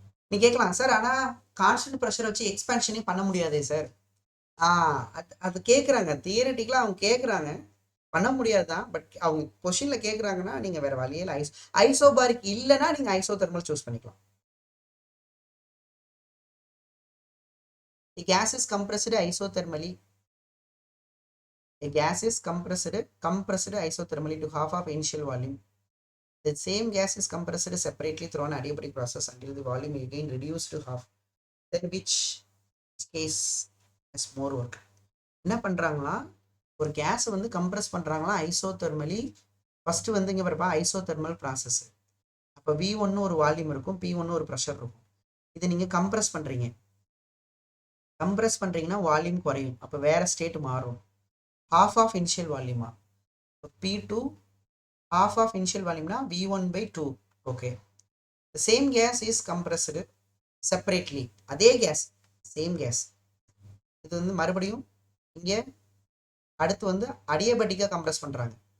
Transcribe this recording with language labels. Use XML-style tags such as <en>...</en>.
<ta>நீ கேட்கலாம் சார், ஆனால் கான்ஸ்டன்ட் ப்ரெஷர் வச்சு எக்ஸ்பேன்ஷனே பண்ண முடியாதே சார். அது கேட்குறாங்க, தியரட்டிக்கலாக அவங்க கேட்குறாங்க, பண்ண முடியாது தான். பட் அவங்க கொஷினில் கேட்குறாங்கன்னா நீங்கள் வேறு வழியில் ஐசோபாரிக் இல்லைன்னா நீங்கள் ஐசோதெர்மல் சூஸ் பண்ணிக்கலாம்.</ta> <en>The gas is compressed isothermally. A gas is compressed isothermally to half of initial volume. The same gas is compressed separately through an adiabatic process until the volume again reduced to half. Then which case has more work?</en> <ta>என்ன பண்றாங்களா, ஒரு case வந்து compress பண்றாங்களா ஐசோதெர்மலி. First வந்து இங்க பாருப்பா isothermal process. அப்போ V1 ஒரு வால்யூம் இருக்கும், P1 ஒரு ப்ரெஷர் இருக்கும். இது நீங்க கம்ப்ரஸ் பண்றீங்கன்னா வால்யூம் குறையும், அப்போ வேற ஸ்டேட் மாறும்.</ta> <en>Half of initial வால்யூமா, P2 half of initial volume na V1/2. okay, the same gas is compressed separately. அதே gas, same gas.</en> <ta>இது வந்து மறுபடியும் இங்க அடுத்து வந்து அடியபடிக்கா கம்ப்ரஸ் பண்றாங்க.</ta>